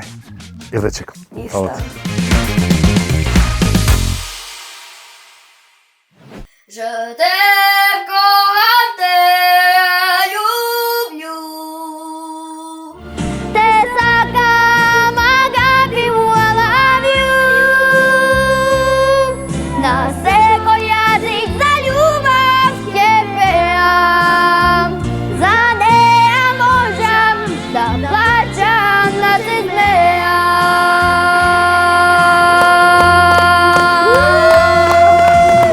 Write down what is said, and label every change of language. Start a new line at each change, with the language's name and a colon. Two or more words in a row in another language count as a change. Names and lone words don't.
Macedonian: Еве чекам. Исто.
French: Je t'aime comme te люблю.
Macedonian: Те сакам, как и
English: I love you.
Macedonian: На секој јазик за љубов ќе пеам. За неа можам да плачам, да се смеам.